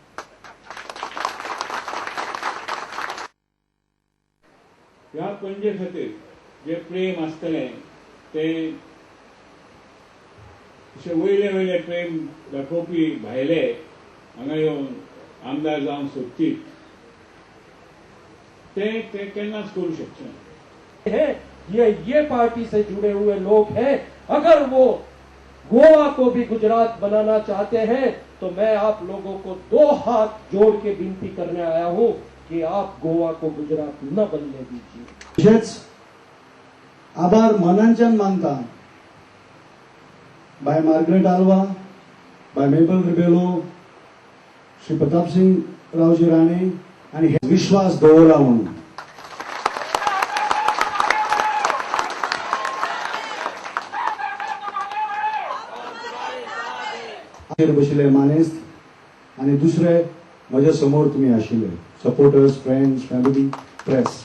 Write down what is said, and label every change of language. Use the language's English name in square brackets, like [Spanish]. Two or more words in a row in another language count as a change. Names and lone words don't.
[Konkani] ह्या पणजे खातीर जे प्रेम आसतलें ते अशे वयले वयले प्रेम दाखोवपी भायले हांगा येवन आमदार जावन सोदतील ते केन्नाच करूं शकचे। [Hindi] ये पार्टी से जुड़े हुए लोग हैं। अगर वो गोवा को भी गुजरात बनाना चाहते हैं तो मैं आप लोगों को दो हाथ जोड़ के विनती करने आया हूं कि आप गोवा को गुजरात न बनने दीजिए। [Konkani] आभार मनांच्यान मानता बाय मार्गारेट अल्वा, बाय मेपल रिबेलो, श्री प्रताप सिंग रावजी राणे आणि विश्वास दवरला म्हणून बशिल्ले मानेस्त आणि दुसरे म्हज्या समोर तुम्ही आशिल्ले [English] supporters, friends, family, press.